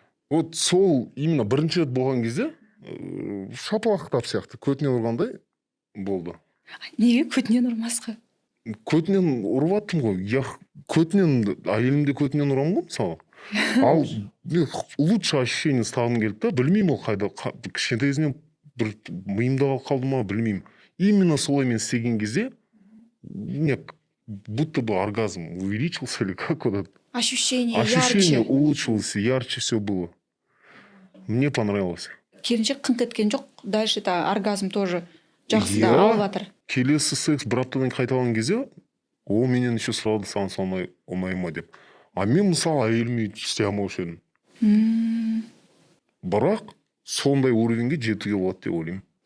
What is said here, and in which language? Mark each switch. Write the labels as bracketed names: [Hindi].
[Kazakh] Вот сол именно бірінші рет болған кезде шапалақтап сияқты көтінен ұрғандай болды. Неге көтінен ұрмасқа? Көтінен ұрып аттым ғой. Әйелімде көтінен ұрамын ғой, мысалы. Ал [Russian] лучше ощущение [Kazakh] ұстағым келді да, білмеймін ол қайда, кішкентай кезімнен бір миымда қалды ма, білмеймін. [Russian] Именно [Kazakh] солай мен істеген кезде, [Russian] будто бы оргазм увеличился или как вот это. Ощущение улучшилось, ярче все было. Мне понравилось. [Kazakh] Келіншек қыңқ еткен жоқ, [Russian] дальше оргазм тоже [Kazakh] жақсы да алып жатыр. Келесі секс бір аптадан қайталаған кезде, ол менен еще сұрады, саған солай оңай ма деп. А мен мысалы әйеліме істей алмаушы едім. Бірақ сондай уровеньге жетуге болады деп ойлаймын.